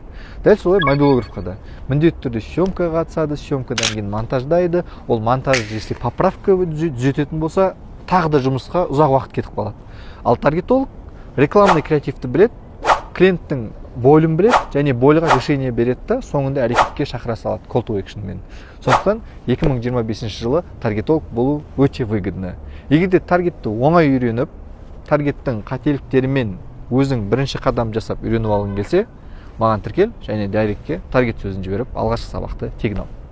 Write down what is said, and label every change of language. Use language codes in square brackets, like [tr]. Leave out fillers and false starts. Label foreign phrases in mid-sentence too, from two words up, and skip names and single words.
[kk] Дәл солай мобилографқа да міндетті түрде съемкаға қатысады, съемкадан кейін монтаждайды. Ол монтаж [ru] если поправка [kk] түзететін болса, тағы да жұмысқа ұзақ уақыт кетіп қалады. Ал таргетолог рекламный креативті білет, клиенттің бойлын білет, және бойлыға решение береді да, соңында әрекетке шақыра салады, [en] call to action мен. [kk] Сондықтан 2025 жылы таргетолог болу өте выгодно. Егер де таргетті оңай үйреніп, таргеттің қателіктерімен өзің бірінші қадам жасап үйреніп алғың келсе, маған тіркел және дайректке таргет сөзін жіберіп алғашқы сабақты тегін ал.